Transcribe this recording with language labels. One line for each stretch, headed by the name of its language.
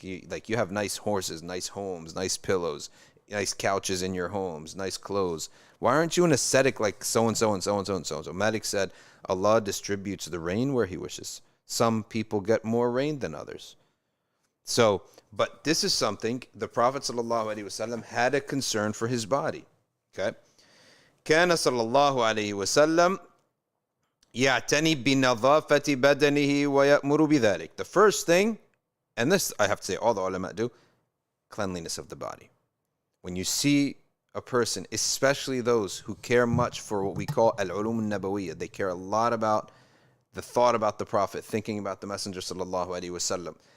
English: You have nice horses, nice homes, nice pillows, nice couches in your homes, nice clothes. Why aren't you an ascetic like so-and-so and so-and-so and so-and-so?" Malik said, Allah distributes the rain where he wishes. Some people get more rain than others. So, but this is something the Prophet ﷺ had a concern for his body. Okay?
Arabic: كان صلى الله عليه وسلم يعتني بنظافة بدنه ويأمر بذلك.
English: The first thing, and this I have to say all the ulama do, cleanliness of the body. When you see a person, especially those who care much for what we call al-ulum al-nabawiyya, they care a lot about the thought about the Prophet, thinking about the Messenger sallallahu alaihi wasallam.